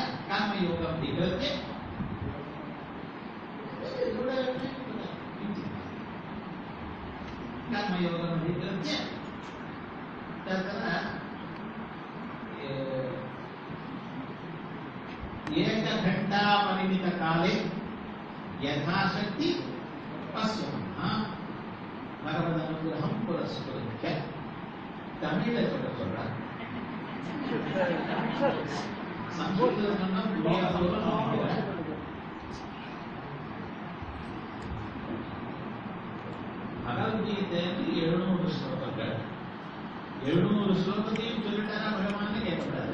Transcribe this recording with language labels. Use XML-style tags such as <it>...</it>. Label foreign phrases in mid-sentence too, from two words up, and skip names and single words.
<sa>कर्मयोगं विकृत्य कर्मयोगं विकृत्य तत्र एकघण्टापरिमितकाले यथाशक्ति पश्यामः भगवदनुग्रहं पुरस्कृत्य</sa> <ta>தமிழ் சொல்றார் சம்ஸ்கிருதம்னா புரியா சொல்றேன் பகவத்கீதையில் 700 ஸ்லோகங்கள் 700 ஸ்லோகத்தையும் சொல்லிட்டாரா பகவான் கேட்கக்கூடாது.</ta>